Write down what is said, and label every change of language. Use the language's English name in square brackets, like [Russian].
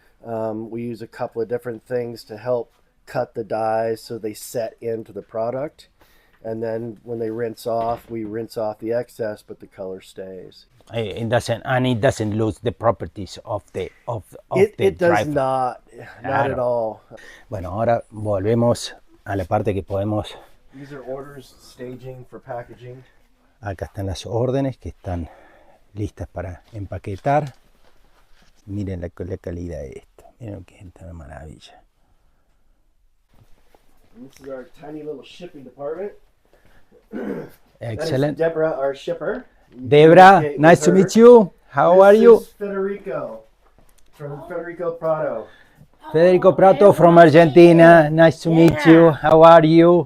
[English] We use a couple of different things to help cut the dyes so they set into the product. And then when they rinse off, we rinse off the excess, but the color stays. It doesn't lose the properties of the It does not at all. [Spanish] Bueno, ahora volvemos a la parte que podemos. [English] These are orders, staging for packaging. [Spanish] Acá están las órdenes que están listas para empaquetar. Miren la calidad de esto. Miren que es una maravilla. [English] And this is our tiny little shipping department. Excellent. That is Deborah, our shipper. Debra, nice to meet you. How are you? This is Federico from Federico Prado. Federico Prato from Argentina. Nice to meet you. How are you?